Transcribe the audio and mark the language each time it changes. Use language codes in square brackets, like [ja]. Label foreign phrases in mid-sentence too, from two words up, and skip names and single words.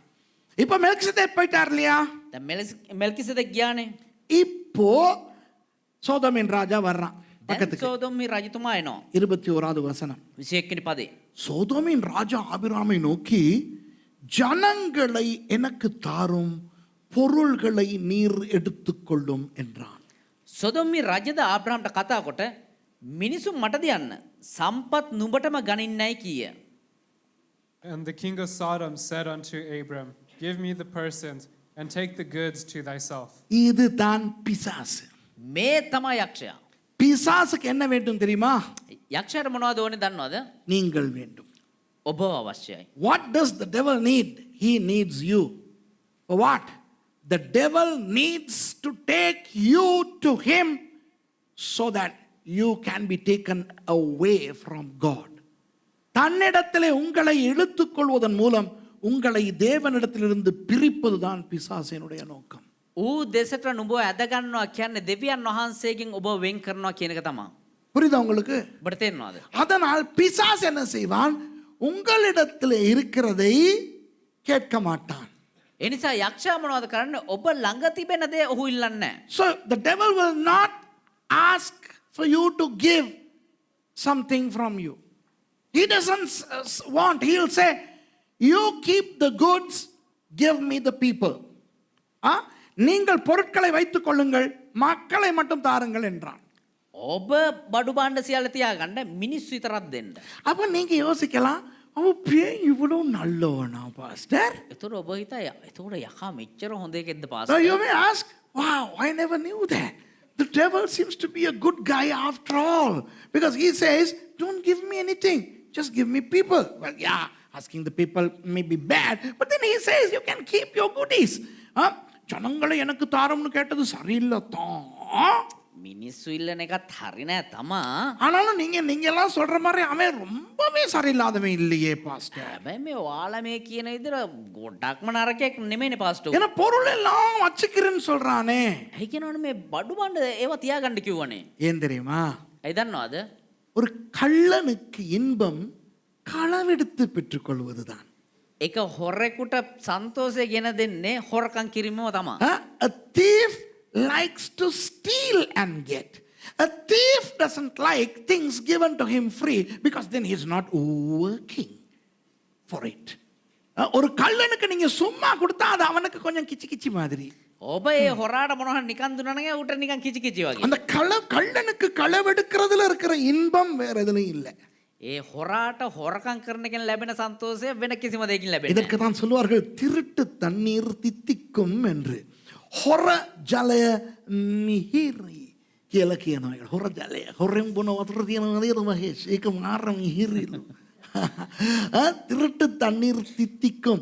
[ta] இப்போ மெல்கிசேதேக் போயிட்டார் இல்லையா? [si] දැන් මෙල්කිසෙදෙක් ගියානේ. [ta] இப்போ சோதோமின் ராஜா வர்றான் [si] දැන් [ta] பக்கத்துக்கு. [si] සොදොම් රජතුමා එනවා. [ta] 21வது வசனம். [si] 21 වෙනි පදේ. [ta] சோதோமின் ராஜா ஆபிரகாமை நோக்கி, ஜனங்களை எனக்கு தாரும், பொருள்களை நீர் எடுத்துக்கொள்ளும் என்றான். [si] සොදොම්මි රජද ආබ්‍රහම්ට කතා කොට මිනිසුන් මට දියන්න සම්පත් නුඹටම ගනින්නයි කීය. [en] And the king of Sodom said unto Abram, give me the persons and take the goods to thyself. [ta] இதுதான் பிசாசு. [si] මේ තමයි යක්ෂයා. [ta] பிசாசுக்கு என்ன வேண்டும் தெரியுமா? [si] යක්ෂයාට මොනවද ඕනේ දන්නවද? [ta] நீங்கள் வேண்டும். [si] ඔබ අවශ්‍යයි. [en] What does the devil need? He needs you. For what? The devil needs to take you to him so that you can be taken away from God. [ta] தன்னிடத்திலே உங்களை இழுத்துக் கொள்வதன் மூலம் உங்களை தேவனிடத்திலிருந்து பிரிப்பதுதான் பிசாசினுடைய நோக்கம். [si] ඌ දෙසට නුඹව ඇද ගන්නවා කියන්නේ දෙවියන් වහන්සේගෙන් ඔබ වෙන් කරනවා කියන එක තමයි. [ta] புரியுதா உங்களுக்கு? [si] ඔබට තේරෙනවද? [ta] அதனால் பிசாசு என்ன செய்வான்? உங்களிடத்திலே இருக்கிறதை கேட்க மாட்டான். [si] ඒ නිසා යක්ෂයා මොනවද කරන්නේ? ඔබ ළඟ තිබෙන දේ ඔහු ඉල්ලන්නේ නැහැ. [en] So the devil will not ask for you to give something from you. He doesn't want. He'll say, you keep the goods, give me the people. [ta] நீங்கள் பொருட்களை வைத்துக் கொள்ளுங்கள், மக்களை மட்டும் தாருங்கள் என்றான். [si] ඔබ බඩු බාණ්ඩ සියල්ල තියාගන්න මිනිස්සු විතරක් දෙන්න. [ta] அப்ப நீங்க யோசிக்கலாம், அவன் பேய் இவ்வளோ நல்லவனா பாஸ்டர்? [si] එතුර ඔබ හිතා එතකොට යකා මෙච්චර හොඳ එකෙක්ද [en] Now [si] පාස්ටර්? [en] you may ask, wow, I never knew that. The devil seems to be a good guy after all. Because he says, don't give me anything, just give me people. Well, yeah, asking the people may be bad, but then he says, you can keep your goodies. [ta] ஜனங்களை எனக்கு தாரம்னு கேட்டது சரியில்லை தான். [si] මිනිස්සු ඉල්ලන එකත් හරි නෑ තමා. [ta] ஆனாலும் நீங்க எல்லாம் சொல்ற மாதிரி அவன் ரொம்பவே சரியில்லாதவன் இல்லையே பாஸ்டர். [si] හැබැයි මේ ඔයාලා මේ කියන විදිහට ගොඩක්ම නරකයක් නෙමෙයිනේ පාස්ටර්. [ta] ஏன்னா பொருள் எல்லாம் வச்சுக்கிறேன்னு சொல்றானே. [si] ඇයි කියනවනේ මේ බඩු බණ්ඩ ඒවා තියාගන්න කිව්වනේ. [ta] ஏன் தெரியுமா? [si] ඇයි දන්නවද? [ta] ஒரு கள்ளனுக்கு இன்பம் களவெடுத்து பெற்றுக்கொள்வதுதான். [si] එක හොරෙකුට සන්තෝෂය ගෙන දෙන්නේ හොරකම් කිරීමම තමා. [en] A thief likes to steal and get. A thief doesn't like things given to him free because then he's not working for it. [ta] ஒரு கள்ளனுக்கு நீங்க சும்மா கொடுத்தா அது அவனுக்கு கொஞ்சம் கிச்சி கிச்சி மாதிரி. [si] ඔබ ඒ හොරාට මොනවා නිකන් දුන්නා නම් ඌට නිකන් කිචි කිචි වගේ. [ta] அந்த கள்ளனுக்கு களவெடுக்கிறதுல இருக்கிற இன்பம் வேற எதுலயும் இல்லை. [si] ඒ හොරාට හොරකම් කරන එකෙන් ලැබෙන සන්තෝෂය වෙන කිසිම දෙයකින් ලැබෙන්නේ [ta] இதற்கு தான் சொல்லுவார்கள் திருட்டு தண்ணீர் தித்திக்கும் என்று. [si] හොර ජලය මිහිරි කියලා කියනවා. හොර ජලය හොරෙන් බොන වතුර තියෙනවා නේද මහේෂ්? ඒක මාර මිහිරිලු. [ta] திருட்டு தண்ணீர் தித்திக்கும்.